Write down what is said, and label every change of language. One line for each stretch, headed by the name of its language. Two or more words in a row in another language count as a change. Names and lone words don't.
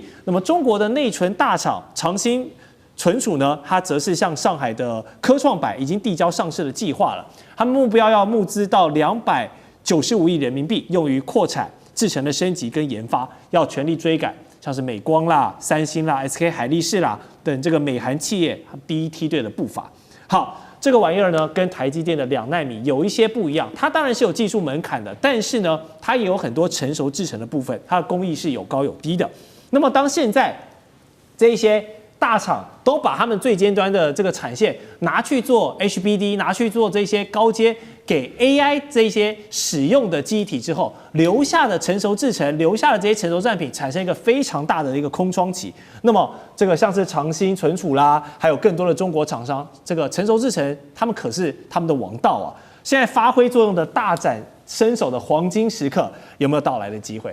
Chinese: 那麼中國的內存大廠長鑫存儲呢，它則是向上海的科創板已經遞交上市的計劃了。他們目標要募資到295億人民幣，用於擴產、製程的升級跟研發，要全力追趕像是美光啦、三星啦、SK 海力士啦等這個美韓企業第一梯隊的步伐。好，這個玩意兒呢，跟台積電的2奈米有一些不一樣，它當然是有技術門檻的，但是呢，它也有很多成熟製程的部分，它的工藝是有高有低的。那麼當現在這一些大廠都把他們最尖端的這個產線拿去做 HBD， 拿去做這些高階給 AI 這些使用的記憶體之後，留下的成熟製程，留下的這些成熟產品，產生一個非常大的一個空窗期。那麼這個像是長鑫存儲啦，還有更多的中國廠商，這個成熟製程，他們可是他们的王道現在發揮作用的大展身手的黃金時刻有沒有到來的機會？